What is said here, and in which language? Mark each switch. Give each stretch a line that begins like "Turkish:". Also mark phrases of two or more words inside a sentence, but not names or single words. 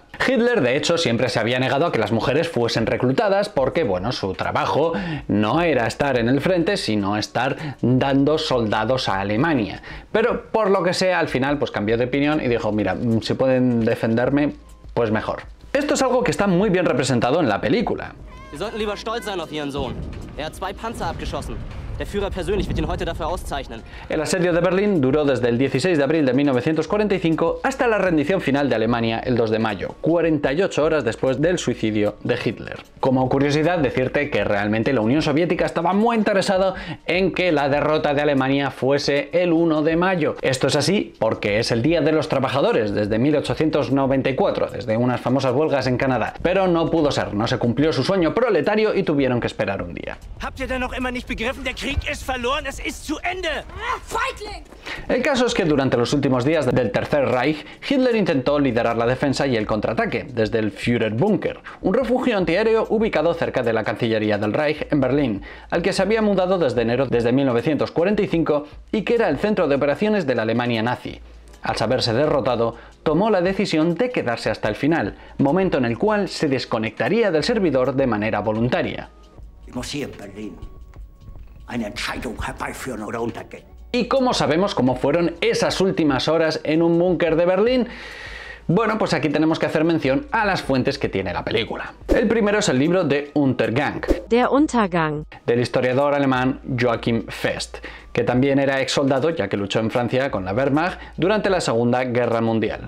Spanish: Hitler, de hecho, siempre se había negado a que las mujeres fuesen reclutadas porque, bueno, su trabajo no era estar en el frente, sino estar dando soldados a Alemania. Pero, por lo que sea, al final pues cambió de opinión y dijo, mira, si pueden defenderme, pues mejor. Esto es algo que está muy bien representado en la película.
German: Sie sollten lieber stolz sein auf Ihren Sohn. Hat 2 Panzer abgeschossen. Der Führer persönlich wird ihn heute dafür auszeichnen.
Spanish: El asedio de Berlín duró desde el 16 de abril de 1945 hasta la rendición final de Alemania el 2 de mayo, 48 horas después del suicidio de Hitler. Como curiosidad, decirte que realmente la Unión Soviética estaba muy interesada en que la derrota de Alemania fuese el 1 de mayo. Esto es así porque es el Día de los Trabajadores desde 1894, desde unas famosas huelgas en Canadá. Pero no pudo ser, no se cumplió su sueño proletario y tuvieron que esperar un día.
German: Habt ihr denn noch immer nicht begriffen, der Krieg ist verloren, es ist zu Ende. Feigling!
Spanish: El caso es que durante los últimos días del Tercer Reich, Hitler intentó liderar la defensa y el contraataque desde el Führerbunker, un refugio antiaéreo ubicado cerca de la Cancillería del Reich en Berlín, al que se había mudado desde enero de 1945 y que era el centro de operaciones de la Alemania nazi. Al saberse derrotado, tomó la decisión de quedarse hasta el final, momento en el cual se desconectaría del servidor de manera voluntaria.
German: Ich muss hier in Berlin eine Entscheidung herbeiführen oder untergehen.
Spanish: ¿Y cómo sabemos cómo fueron esas últimas horas en un búnker de Berlín? Bueno, pues aquí tenemos que hacer mención a las fuentes que tiene la película. El primero es el libro de Untergang, Der Untergang, del historiador alemán Joachim Fest, que también era ex soldado ya que luchó en Francia con la Wehrmacht durante la Segunda Guerra Mundial.